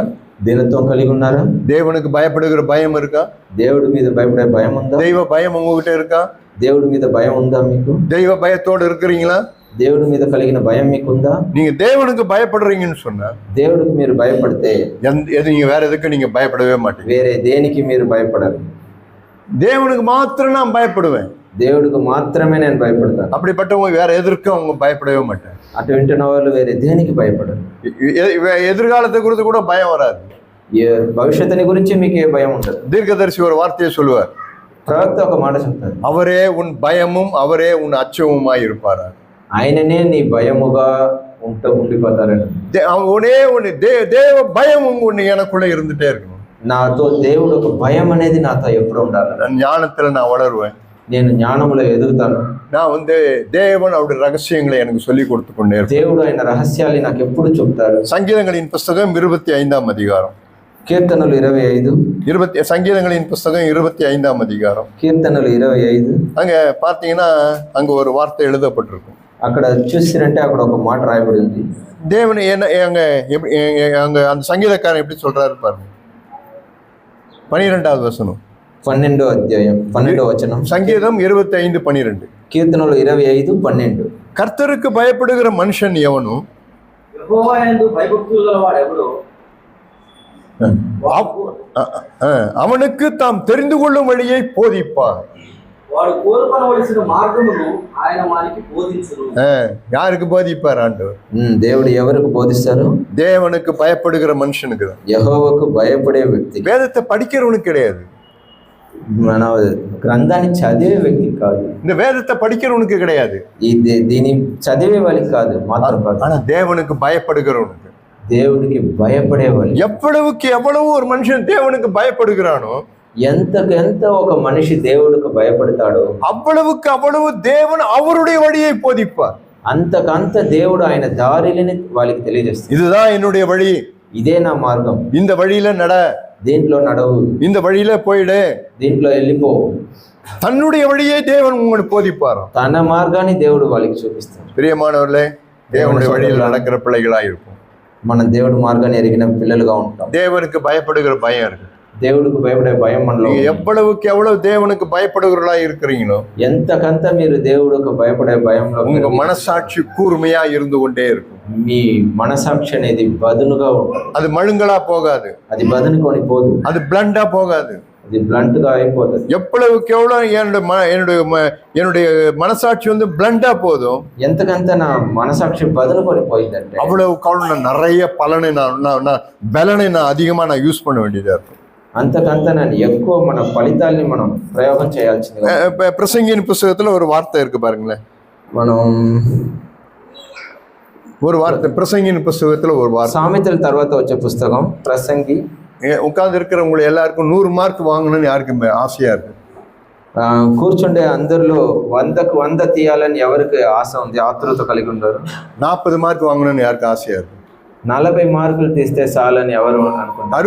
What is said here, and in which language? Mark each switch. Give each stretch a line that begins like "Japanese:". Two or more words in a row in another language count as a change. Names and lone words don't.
Telugu: దీనత్వం కలిగి ఉన్నారా?
Tamil: தேவனுக்கு பயப்படுகிற பயம் இருக்கா?
Telugu: దేవుడి మీద భయపడే భయం ఉందా?
Tamil: தெய்வ பயம் உங்ககிட்ட இருக்கா?
Telugu: దేవుడి మీద భయం ఉందా మీకు?
Tamil: தெய்வ பயத்தோடு இருக்கிறீங்களா?
Telugu: దేవుడి మీద కలిగిన భయం మీకు ఉందా?
Tamil: நீங்க தேவனுக்கு பயப்படுறீங்கன்னு சொன்னா,
Telugu: దేవుడికి మీరు భయపడితే
Tamil: நீங்க வேற எதுக்கு நீங்க பயப்படவே மாட்டீங்க.
Telugu: వేరే దేనికి మీరు భయపడరు.
Tamil: தேவனுக்கு மாத்திரம் நான் பயப்படுவேன்.
Telugu: దేవుడికి మాత్రమే నేను భయపడతాను.
Tamil: அப்படிப்பட்டவங்க வேற எதற்கும் அவங்க பயப்படவே மாட்டாங்க.
Telugu: అటువంటి వాళ్ళు వేరే దేనికి భయపడరు.
Tamil: எதிர்காலத்தை குறித்து கூட பயம் வராது.
Telugu: భవిష్యత్తుని గురించి మీకు ఏ భయం ఉండదు.
Tamil: தீர்க்கதரிசி ஒரு வார்த்தையை சொல்லுவார்.
Telugu: ప్రవక్త ఒక మాట చెప్తారు,
Tamil: அவரே உன் பயமும் அவரே உன் அச்சமுமாய் இருப்பார்.
Telugu: ఆయననే నీ భయముగా ఉండిపోతారని.
Tamil: தேவ பயமும் ஒண்ணு எனக்குள்ள இருந்துட்டே இருக்கணும்.
Telugu: నాతో దేవుడు ఒక భయం అనేది నాతో ఎప్పుడు ఉండాలి.
Tamil: ஞானத்துல நான் வளருவேன்.
Telugu: నేను జ్ఞానములో ఎదుగుతాను.
Tamil: நான் தேவன் அவருடைய ரகசியங்களை எனக்கு சொல்லி கொடுத்து கொண்டே இருப்பேன்.
Telugu: దేవుడు ఆయన రహస్యాలు నాకు ఎప్పుడు చెప్తారు.
Tamil: சங்கீதங்களின் புஸ்தகம் 25ஆம் அதிகாரம்.
Telugu: కీర్తనలు 25.
Tamil: சங்கீதங்களின் புஸ்தகம் 25ஆம் அதிகாரம்.
Telugu: కీర్తనలు 25.
Tamil: அங்க பார்த்தீங்கன்னா அங்க ஒரு வார்த்தை எழுதப்பட்டிருக்கும்.
Telugu: అక్కడ చూసిరంటే అక్కడ ఒక మాట రాయబడి ఉంది.
Tamil: தேவன் என்ன அங்க அந்த சங்கீதக்காரன் எப்படி சொல்றாரு பாருங்க. 12வது வசனம்,
Telugu: 12వ అధ్యాయం 12వ వచనం,
Tamil: சங்கீதம் 25:12.
Telugu: కీర్తనలు 25:12.
Tamil: கர்த்தருக்கு பயப்படுகிற மனுஷன் எவனும்
Telugu: యెహోవా యందు భయభక్తులు గలవాడు ఎవడో
Tamil: அவனுக்கு தாம் தெரிந்து கொள்ளும் வழியை போதிப்பார்.
Telugu: వాడు కోరుకొనవలసిన మార్గమును ఆయన వారికి బోధించును.
Tamil: யாருக்கு போதிப்பார் ஆண்டவர்?
Telugu: దేవుడు ఎవరికి బోధిస్తారు?
Tamil: தேவனுக்கு பயப்படுகிற மனுஷனுக்கு தான்.
Telugu: యెహోవాకు భయపడే వ్యక్తి.
Tamil: வேதத்தை படிக்கிறவனுக்கு கிடையாது,
Telugu: మన గ్రంథాన్ని చదివే వ్యక్తికి కాదు.
Tamil: இந்த வேதத்தை படிக்கிறவனுக்கு கிடையாது,
Telugu: దీని చదివే వాళ్ళకి కాదు మాత్రం కాదు,
Tamil: ஆனா தேவனுக்கு பயப்படுகிறவனுக்கு.
Telugu: దేవుడికి భయపడేవాళ్ళు.
Tamil: எவ்வளவு ஒரு மனுஷன் தேவனுக்கு பயப்படுகிறானோ,
Telugu: ఎంత ఒక మనిషి దేవుడికి భయపడతాడో
Tamil: அவ்வளவு தேவன் அவருடைய வழியை போதிப்பார்.
Telugu: అంతకంత దేవుడు ఆయన దారిని వాళ్ళకి తెలియజేస్తాడు.
Tamil: இதுதான் என்னுடைய வழி,
Telugu: ఇదే నా మార్గం,
Tamil: இந்த வழியில நட,
Telugu: దీంట్లో నడవు,
Tamil: இந்த வழியில போயிடு,
Telugu: దీంట్లో వెళ్ళిపో.
Tamil: தன்னுடைய வழியை தேவன் உங்களுக்கு போதிப்பார்.
Telugu: తన మార్గాన్ని దేవుడు వాళ్ళకి చూపిస్తాడు.
Tamil: பிரியமானவர்களே, தேவனுடைய வழியில் நடக்கிற பிள்ளைகளா இருக்கும்.
Telugu: మనం దేవుడు మార్గాన్ని ఎరిగిన పిల్లలుగా ఉంటాం.
Tamil: தேவனுக்கு பயப்படுகிற பயம் இருக்கு.
Telugu: దేవుడికి భయపడే భయం మనలో.
Tamil: எவ்வளவு தேவனுக்கு பயப்படுகிறவர்களா இருக்கிறீங்களோ,
Telugu: ఎంతకంత మీరు దేవుడికి భయపడే భయంలో
Tamil: உங்க மனசாட்சி கூர்மையா இருந்து கொண்டே இருக்கும்.
Telugu: మీ మనసాక్షి అనేది బదునుగా ఉంటుంది.
Tamil: அது மழுங்கலா போகாது,
Telugu: అది బదునుకొని పోదు,
Tamil: அது பிளண்டா போகாது,
Telugu: అది బ్లంట్ గా అయిపోతుంది.
Tamil: எவ்வளவுக்கு எவ்வளவு என்னுடைய மனசாட்சி வந்து பிளண்டா போதும்,
Telugu: ఎంతకంత నా మనసాక్షి బదునుకొని పోయిందంటే
Tamil: அவ்வளவுக்கு நான் நிறைய பலனை பலனை அதிகமா யூஸ் பண்ண வேண்டியதா இருக்கும்.
Telugu: అంతకంత నేను ఎక్కువ మన ఫలితాల్ని మనం ప్రయోగం చేయాల్సింది.
Tamil: பிரசங்கியின் புஸ்தகத்துல ஒரு வார்த்தை இருக்கு பாருங்களேன்.
Telugu: మనం
Tamil: ஒரு வார்த்தை பிரசங்கியின் புஸ்தகத்துல ஒரு வார்த்தை.
Telugu: సామెతల తర్వాత వచ్చే పుస్తకం ప్రసంగి.
Tamil: உட்கார்ந்து இருக்கிறவங்களை எல்லாருக்கும் 100 மார்க் வாங்கணும்னு யாருக்கும் ஆசையா இருக்கு?
Telugu: కూర్చుండే అందరిలో 100కు 100 తీయాలని ఎవరికి ఆశ ఉంది, ఆతృత కలిగి ఉన్నారు?
Tamil: 40 మార్క్ வாங்கணும்னு யாருக்கு ஆசையா இருக்கு?
Telugu: 40 మార్కులు తీస్తే చాలని ఎవరు అనుకుంటారు?